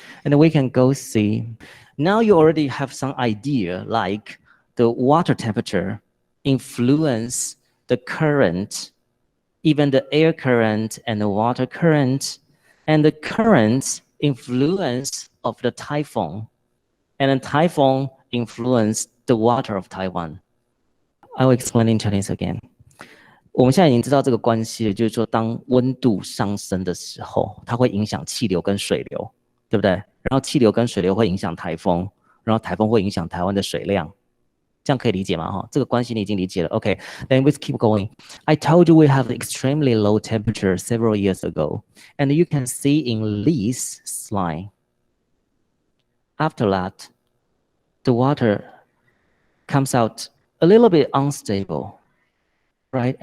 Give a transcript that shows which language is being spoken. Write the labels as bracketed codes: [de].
[en] And we can go see. Now you already have some idea, like the water temperature influence the current, even the air current and the water current, and the current influence of the typhoon, and the typhoon influence the water of Taiwan. I will explain in Chinese again. [zh] 我们现在已经知道这个关系了，就是说，当温度上升的时候，它会影响气流跟水流，对不对？然后气流跟水流会影响台风，然后台风会影响台湾的水量，这样可以理解吗？哈，这个关系你已经理解了。 [en] Okay, then let's keep going. I told you we have extremely low temperature several years ago, and you can see in this slide. After that, the water comes out a little bit unstable, right?